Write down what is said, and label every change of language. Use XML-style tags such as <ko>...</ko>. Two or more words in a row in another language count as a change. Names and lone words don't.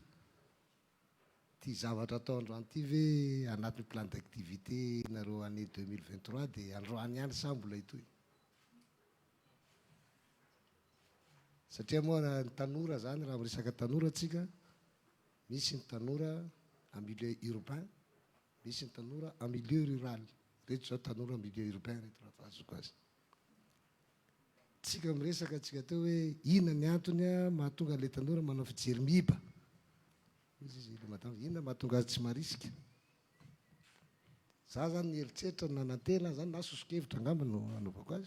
<mg>Ty zavatra atao androany ity ve anatin'ny</mg> <fr>plan d'activité</fr> <mg>nareo année 2023 dia androany ihany sa mbola itoy? Satria moa ny tanora zany raha miresaka tanora atsika, misy ny tanora</mg> <fr>en milieu urbain,</fr> <mg>misy ny tanora</mg> <fr>en milieu rural.</fr> <mg>Rehetra zao tanora</mg> <fr>en milieu urbain</fr> <mg>rehetra raha fahazoko azy. Tsika miresaka atsika teo hoe inona ny antony mahatonga ilay tanora manao fijery miba. Inona mahatonga azy tsy marisika? Za zany ny eritreritra nanantena zany na sosokevitra angamba no anaovako azy.</mg>